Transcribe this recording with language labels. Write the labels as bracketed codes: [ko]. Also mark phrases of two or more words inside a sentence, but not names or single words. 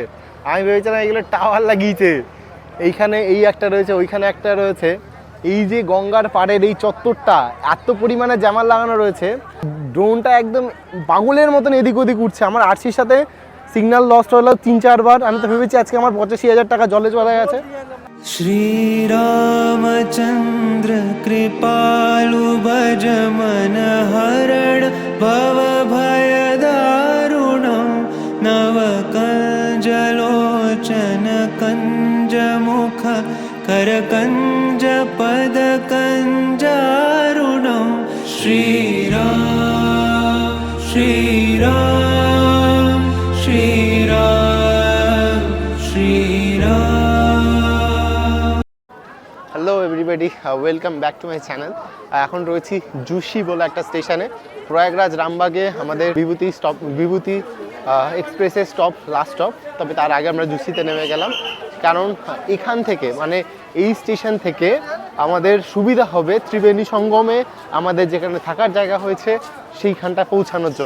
[bn] আমি ভেবেছিলাম এগুলো টাওয়ার লাগিয়েছে, এইখানে এই একটা রয়েছে, ওইখানে একটা রয়েছে। এই যে গঙ্গার পাড়ের এই চত্বরটা এত পরিমাণে জ্যামার লাগানো রয়েছে, ড্রোনটা একদম পাগলের মতন এদিক ওদিক উঠছে। আমার আরসির সাথে [en] signal lost [bn] হলো 3-4 বার। আমি তো ভেবেছি আজকে আমার 85,000 টাকা জলে চলে গেছে। [sa] श्रीरामचन्द्र कृपालु भज मन हरण भव भय दारुणं नव कंजलोचन कंज मुख कर कंज पद कंजारुणं श्रीराम श्रीराम श्रीराम श्रीराम। [en] Hello everybody, welcome back to my channel. [bn] এখন রয়েছি জুশি বলে একটা স্টেশনে, প্রয়াগরাজ রামবাগে আমাদের বিভূতি এক্সপ্রেসের স্টপ, [en] last stop. [bn] তবে তার আগে আমরা জুশিতে নেমে গেলাম, কারণ এখান থেকে মানে এই স্টেশন থেকে আমাদের সুবিধা হবে ত্রিবেণী সঙ্গমে আমাদের যেখানে থাকার জায়গা হয়েছে সেইখানটা পৌঁছানোর জন্য।